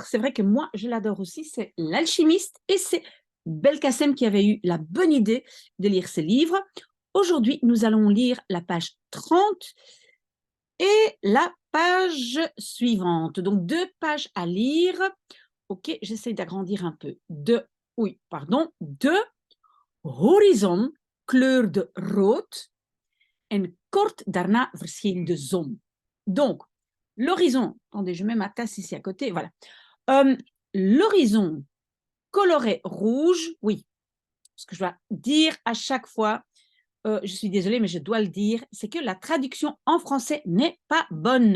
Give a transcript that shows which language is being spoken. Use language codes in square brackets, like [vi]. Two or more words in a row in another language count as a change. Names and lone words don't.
[fr] C'est vrai que moi, je l'adore aussi. C'est L'Alchimiste et c'est Belkacem qui avait eu la bonne idée de lire ce livre. Aujourd'hui, nous allons lire la page 30 et la page suivante. Donc, deux pages à lire. Ok, j'essaie d'agrandir un peu. [nl] De horizon kleurde rood. En kort daarna verscheen de zon. [fr] Donc, l'horizon, attendez, je mets ma tasse ici à côté, voilà. L'horizon coloré rouge, oui, ce que je dois dire à chaque fois, je suis désolée, mais je dois le dire, c'est que la traduction en français n'est pas bonne.